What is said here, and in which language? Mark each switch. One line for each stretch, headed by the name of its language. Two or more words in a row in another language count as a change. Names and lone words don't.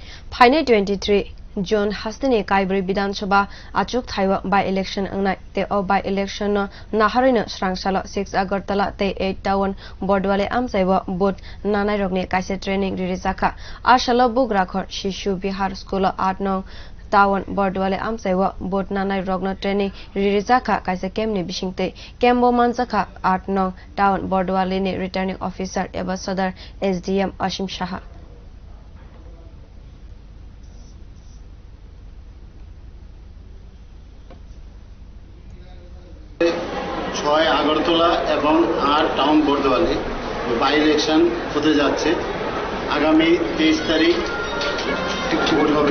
Kok Borok: Phainai 23 June haste-ni kaibrwi bidhansobha achukthaio
English: by election
Kok Borok: wngnai te o
English: by election
Kok Borok: no naharwino swrang salo 6 agartala te 8 town bordowali amchaio both nanairogni kaisa training ririjak salo bugrakhor shishu bihar school 8 nong town bordowali amchaio both nanairogno training ririjak kaisa kemni bisingtwi kembo manjak 8 nong town bordowali-ni
English: returning officer
Kok Borok: eba sadar SDM Ashim Saha
Bangla: ছয় আগরতলা এবং 8 টাউন বর্দওয়ালি
English: by election
Bangla: হতে যাচ্ছে আগামী 23 তারিখ ভোট হবে।